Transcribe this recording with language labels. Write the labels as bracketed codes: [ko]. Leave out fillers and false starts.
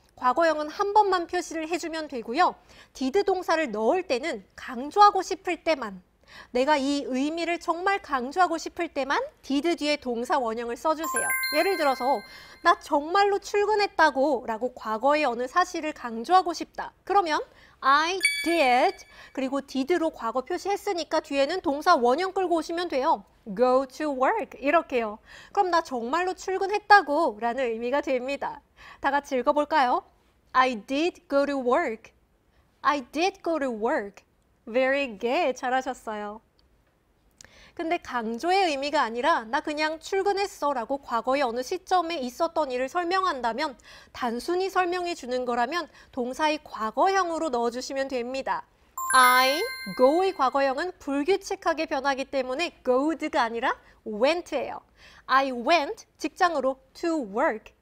[ko] 과거형은 한 번만 표시를 해주면 되고요. did 동사를 넣을 때는 강조하고 싶을 때만 내가 이 의미를 정말 강조하고 싶을 때만 did 뒤에 동사 원형을 써주세요. 예를 들어서 나 정말로 출근했다고 라고 과거의 어느 사실을 강조하고 싶다. 그러면 [en] I did [ko] 그리고 did로 과거 표시했으니까 뒤에는 동사 원형 끌고 오시면 돼요. [en] Go to work 이렇게요. [ko] 그럼 나 정말로 출근했다고 라는 의미가 됩니다. 다 같이 읽어볼까요? [en] I did go to work. I did go to work. Very good. [ko] 잘하셨어요. 근데 강조의 의미가 아니라 나 그냥 출근했어 라고 과거의 어느 시점에 있었던 일을 설명한다면 단순히 설명해 주는 거라면 동사의 과거형으로 넣어주시면 됩니다. I, go의 과거형은 불규칙하게 변하기 때문에 go'd가 아니라 went예요. [en] I went, [ko] 직장으로 [en] to work.